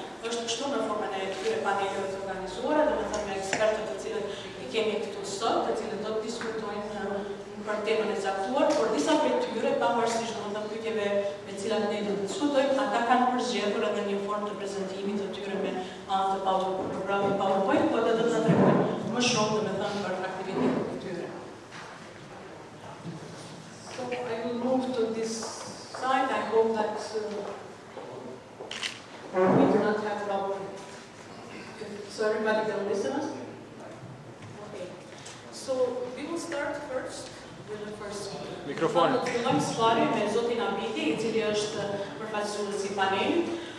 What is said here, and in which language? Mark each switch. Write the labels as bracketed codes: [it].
[sq] Është kështu në formën e këtyre paneleve të organizuara, domethënë me ekspertët të cilët i kemi këtu sot, të cilët do të diskutojnë për temën e caktuar, por disa prej tyre, pavarësisht domethënë pyetjeve me të cilat ne do të diskutojmë, ata kanë përzgjedhur edhe një formë të prezantimit të tyre me anë të programit PowerPoint, por do të na tregojnë më shumë domethënë për aktivitetet e tyre. [en] So I will move to this side. I hope that we do not have problem. So everybody can listen us? Okay. So we will start first with the first one. [sq] Mikrofon. Do të fillojmë sfari me zotin Abidi, I cili është përfaqësuesi i panelit.